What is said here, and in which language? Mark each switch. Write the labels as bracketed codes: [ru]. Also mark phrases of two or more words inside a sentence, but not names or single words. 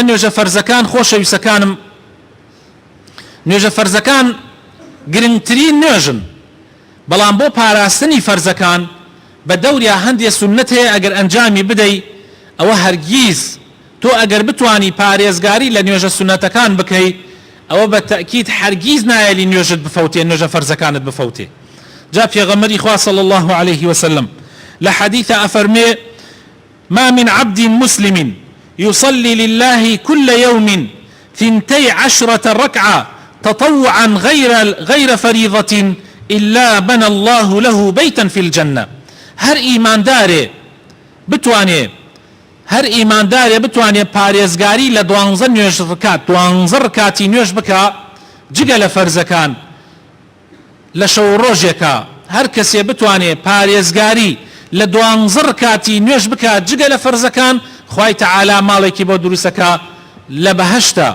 [ckb] ئێمە نوێژە فەرزەکان خۆشەویستەکانم نوێژە فەرزەکان گرنگترین نوێژن، بەڵام بۆ پاراستنی فەرزەکان بە دەوریا هەندێک سونەت هەیە ئەگەر ئەنجامی بدەی ئەوە هەرگیز تۆ ئەگەر بتوانی پارێزگاری لە نوێژە سونەتەکان بکەی ئەوە بە تەکید هەرگیز نایەلی نوێژت بفەوتێ، نوێژە فەرزەکانت بفەوتێ. جا پێغەمبەری خوا [ar] صلی الله عليه وسلم [ckb] لە حەدیثە ئەفەرمێ: [ar] ما من عبد مسلم يصلي لله كل يوم 12 ركعة تطوعا غير فريضة إلا بنى الله له بيتا في الجنة. [fa] هر إيمان داري بتواني [ckb] پارێزگاری لە 12 نوێژ ڕکات، 12 ڕکاتی نوێژ بکە جگە لە فەرزەکان لە شەو ڕۆژێکە. هەر کەسێ بتوانێ پارێزگاری لە 12 ڕکاتی نوێژ بکە جگە لە فەرزەکان، خوای تەعالا ماڵێکی بۆ دروستەکە لە بەهەشتە.